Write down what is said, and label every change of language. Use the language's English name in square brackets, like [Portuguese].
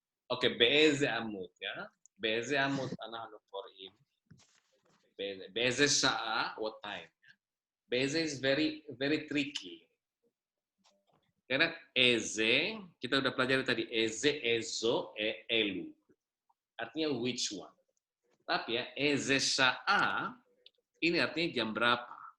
[Hebrew] Oke, באיזה עמוד, ya? באיזה עמוד אנחנו קוראים? באיזה שעה, [English] what time? באיזה is very tricky. [Indonesian] Karena eze, kita udah pelajari tadi, eze, ezo, elu. Artinya [English] which one. [Indonesian] Tapi ya, eze sha'a, ini artinya jam berapa.